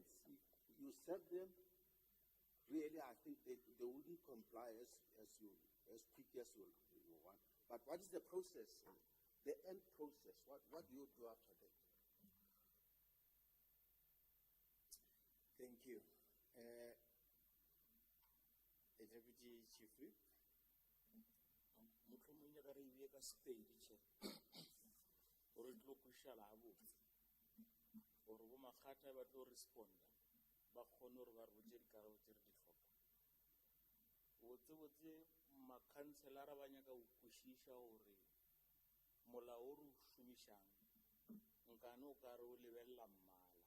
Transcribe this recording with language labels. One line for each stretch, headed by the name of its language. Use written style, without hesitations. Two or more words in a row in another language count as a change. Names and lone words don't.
English: If you serve them, really, I think they wouldn't comply as quick as you want. But what is the process? The end process? What do you do after that? Thank you. The Deputy Chief Whip.
Northern Sotho: Motlhomong ka re e bee ka Sepedi tjhe gore tlo kwešišala gabotse gore bo makgata ba tlo responda ba kgone gore ba re botse dikarabo tse re di tlhoka botsebotse makhanselara ba nyaka go kwešiša gore molao o re o šomišang nkane o ka re o lebelela mmala